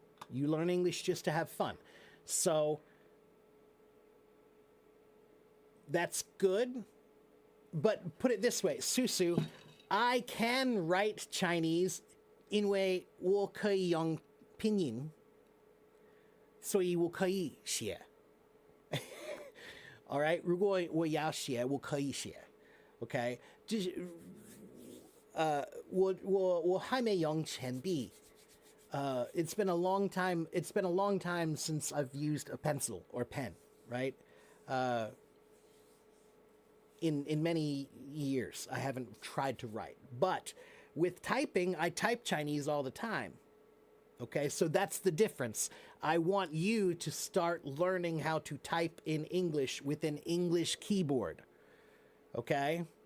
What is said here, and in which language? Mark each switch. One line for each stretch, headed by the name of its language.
English: You learn English just to have fun. So that's good. But put it this way, Susu, I can write Chinese
Chinese: 因为我可以用拼音，所以我可以写。
English: All right，
Chinese: 如果我要写，我可以写。OK， 就是我还没用铅笔。
English: It's been a long time. It's been a long time since I've used a pencil or pen, right? In many years, I haven't tried to write. But with typing, I type Chinese all the time. Okay, so that's the difference. I want you to start learning how to type in English with an English keyboard. Okay?